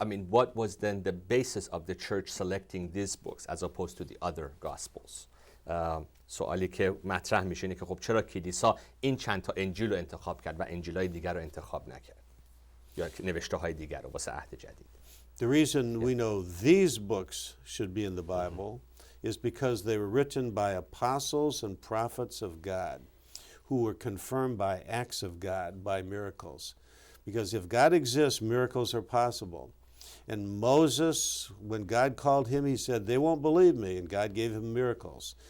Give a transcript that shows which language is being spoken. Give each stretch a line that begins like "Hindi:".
English: What was then the basis of the church selecting these books as opposed to the other gospels?
Persian: سوالی که مطرح میشه اینه که خب چرا کلیسا این چند تا انجیل رو انتخاب کرد و انجیل‌های دیگر رو انتخاب نکرد یا نوشته‌های دیگر رو واسه عهد جدید؟
English: The reason we know these books should be in the Bible is because they were written by apostles and prophets of God who were confirmed by acts of God, by miracles. Because if God exists, miracles are possible. And Moses, when God called him, he said, they won't believe me, and God gave him miracles.